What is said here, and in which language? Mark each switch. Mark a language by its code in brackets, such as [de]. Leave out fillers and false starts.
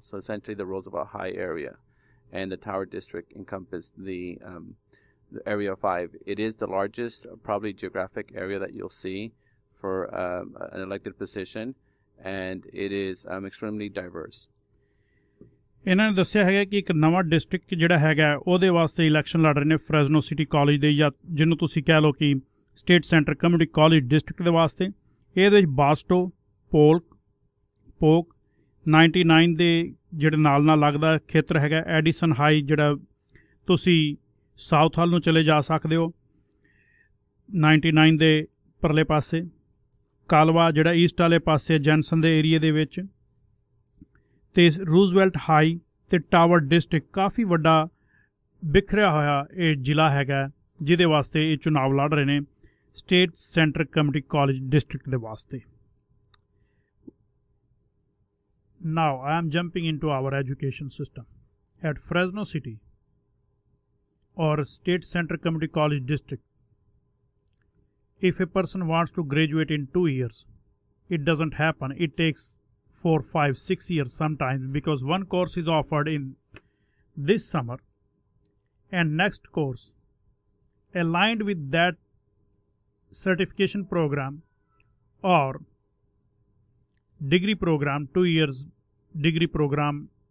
[en] So essentially the Roosevelt High area and the Tower District encompass the Area 5. It is the largest, probably geographic area that you'll see for an elected position, and it is extremely diverse. [pa] ਇਹਨਾਂ ਨੇ ਦੱਸਿਆ ਹੈਗਾ ਕਿ ਇੱਕ ਨਵਾਂ district ਜਿਹੜਾ ਹੈਗਾ ਉਹਦੇ ਵਾਸਤੇ ਇਲੈਕਸ਼ਨ ਲੜ ਰਹੇ ਨੇ ਫਰੈਜ਼ਨੋ ਸਿਟੀ ਕਾਲਜ ਦੇ, ਜਾਂ ਜਿਹਨੂੰ ਤੁਸੀਂ ਕਹਿ ਲਓ ਕਿ state centre community college district ਦੇ ਵਾਸਤੇ। ਇਹਦੇ ਵਿੱਚ ਬਾਸਟੋ, ਪੋਕ 99 ਦੇ ਜਿਹੜੇ ਨਾਲ ਲੱਗਦਾ ਖੇਤਰ ਹੈਗਾ, ਐਡੀਸਨ ਹਾਈ ਜਿਹੜਾ ਤੁਸੀਂ ਸਾਊਥ ਹਾਲ ਨੂੰ ਚਲੇ ਜਾ ਸਕਦੇ ਹੋ 99 ਦੇ ਪਰਲੇ ਪਾਸੇ, ਕਾਲਵਾ ਜਿਹੜਾ ਈਸਟ ਵਾਲੇ ਪਾਸੇ ਜੈਨਸਨ ਦੇ ਏਰੀਏ ਦੇ ਵਿੱਚ, ਤੇ ਰੂਜ਼ਵੈਲਟ ਹਾਈ ਤੇ ਟਾਵਰ ਡਿਸਟ੍ਰਿਕਟ। ਕਾਫੀ ਵੱਡਾ ਬਿਖਰਿਆ ਹੋਇਆ ਇਹ ਜ਼ਿਲ੍ਹਾ ਹੈਗਾ ਜਿਹਦੇ ਵਾਸਤੇ ਇਹ ਚੁਣਾਵ ਲੜ ਰਹੇ ਨੇ state centre community college district ਦੇ ਵਾਸਤੇ। [en] Now I am jumping into our education system. At Fresno City or State Center Community College District, if a person wants to graduate in 2 years, it doesn't happen. It takes 4, 5, 6 years sometimes, because one course is offered in this summer and next course aligned with that certification program or degree program, 2 years degree program